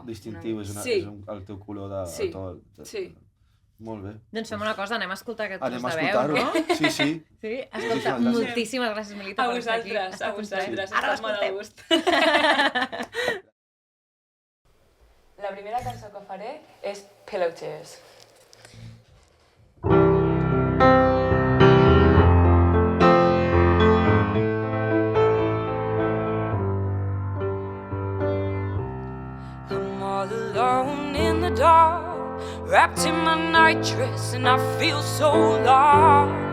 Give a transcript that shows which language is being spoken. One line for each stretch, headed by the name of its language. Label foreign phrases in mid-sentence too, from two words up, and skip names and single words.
Catalan: Distintiu, és el teu color de to. Sí. Molt bé. Doncs fem una cosa, anem a escoltar aquest tros de veu, no? Anem a escoltar-ho? Sí. Escolta, moltíssimes gràcies, Melita, per estar aquí. A vosaltres, estàs molt a gust. La primera cançó que faré és Pillow Tears.
English: I'm all alone in the dark, wrapped in my night dress, and I feel so lost.